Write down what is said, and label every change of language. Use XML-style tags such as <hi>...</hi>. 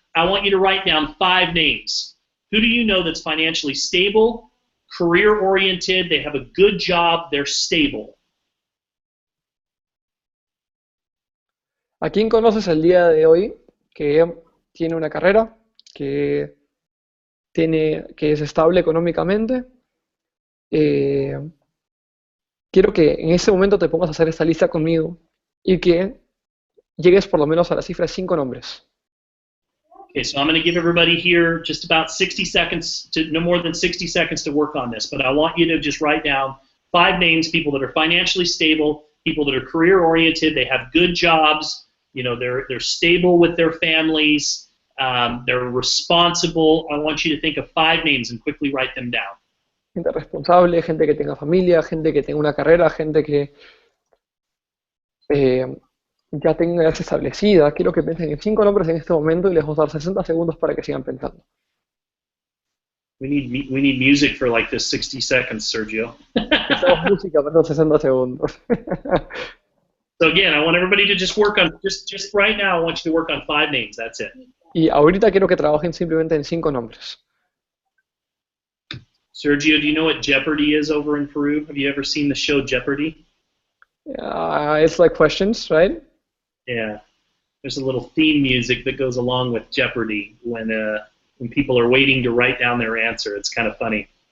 <en>I want you to write down 5 names. Who do you know that's financially stable, career-oriented, they have a good job, they're stable?</en> <es>¿A quién conoces el día de hoy que tiene una carrera, que es estable económicamente? Quiero que en ese momento te pongas a hacer esta lista conmigo y que llegues por lo menos a la cifra de 5 nombres.</es> <en>Okay, so I'm going to give everybody here just about 60 seconds, no more than 60 seconds to work on this, but I want you to just write down 5 names, people that are financially stable, people that are career-oriented, they have good jobs, you know, they're stable with their families, they're responsible. I want you to think of 5 names and quickly write them down.</en> <es>Gente responsable, gente que tenga familia, gente que tenga una carrera, gente que ya tenga edad establecida. Quiero que piensen en 5 nombres en este momento y les vamos a dar 60 segundos para que sigan pensando.</es> <en>We need music for like this 60 seconds, Sergio.</en> <es>Necesitamos música para los 60 segundos.</es> <en>So again, I want everybody to just work on, just right now, I want you to work on 5 names, that's it.</en> <es>Y ahorita quiero que trabajen simplemente en 5 nombres.</es> <en>Sergio, do you know what Jeopardy is over in Peru? Have you ever seen the show Jeopardy? It's like questions, right? Yeah. There's a little theme music that goes along with Jeopardy when people are waiting to write down their answer. It's kind of funny.</en>